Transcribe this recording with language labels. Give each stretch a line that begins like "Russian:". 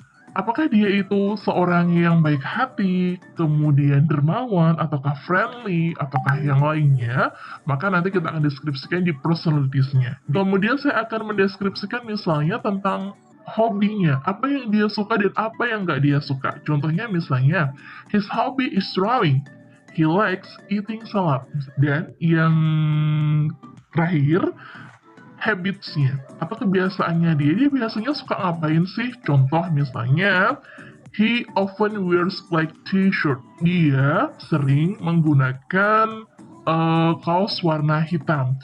Indonesian: Apakah dia itu seorang yang baik hati, kemudian dermawan, ataukah friendly, ataukah yang lainnya, maka nanti kita akan deskripsikan di personalities-nya. Kemudian saya akan mendeskripsikan misalnya tentang hobinya, apa yang dia suka dan apa yang nggak dia suka. Contohnya misalnya,
English: his hobby is drawing, he likes eating salad.
Indonesian: Dan yang terakhir, habits-nya, atau kebiasaannya dia biasanya suka ngapain sih? Contoh misalnya,
English: he often wears black t-shirt.
Indonesian: Dia sering menggunakan kaos warna hitam.